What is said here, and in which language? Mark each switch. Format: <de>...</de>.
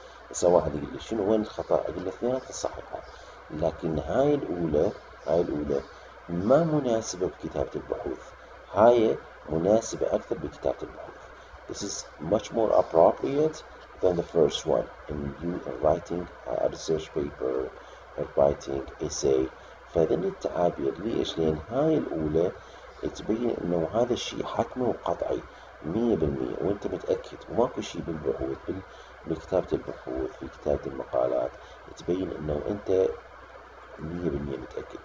<ar>بس واحد يقول لي شنو وين الخطأ؟ أقول له اثنيناتها صحيحة، لكن هاي الأولى ما مناسبة بكتابة البحوث، هاي مناسبة أكثر بكتابة البحوث.</ar> <en>This is much more appropriate than the first one in you writing a research paper or writing essay.</en> <ar>فهذين التعابير ليش؟ لأن هاي الأولى تبين إنه هذا الشيء حتمي وقطعي 100% وأنت متأكد، وماكو شيء بالبحوث بكتابة البحوث في كتابة المقالات تبين إنه أنت 100% متأكد.</ar>